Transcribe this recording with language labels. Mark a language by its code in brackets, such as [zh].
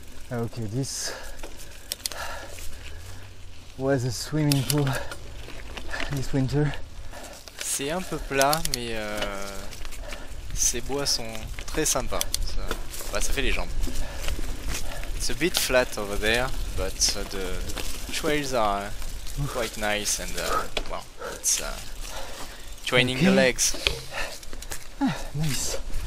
[en] Okay, this was a swimming pool this winter. [fr] C'est un peu plat, mais ces bois sont très sympas. Ça fait les jambes. [en] It's a bit flat over there, but the trails are quite nice and well, it's training the legs. Ah, nice.